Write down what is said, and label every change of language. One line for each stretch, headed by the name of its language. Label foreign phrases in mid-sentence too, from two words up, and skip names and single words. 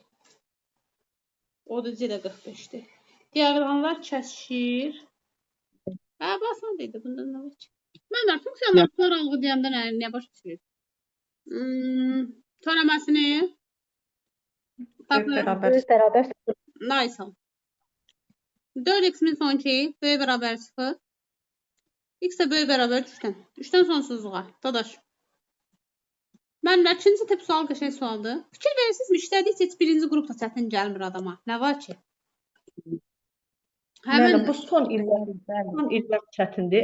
Azerbaijani: O, D, C də 45'dir. Diaqramlar kəsişir. Hə, basan deyildi. Bunda nə var ki? Mənlər funksiyalar aralığı deyəndə nə başa düşürük? Törəməsini Tapın. Böyük bərabər Nice. 4x-in sonki böyük bərabər 0. X də böyük bərabər 3-dən. 3-dən sonsuzluğa. Dadaş. Müəllimlər, ikinci tip sual qəşəng sualdır. Fikir verirsinizmi, işlədikcə heç birinci qrupda çətin gəlmir adama. Nə var ki? Müəllim, bu son illər çətindir.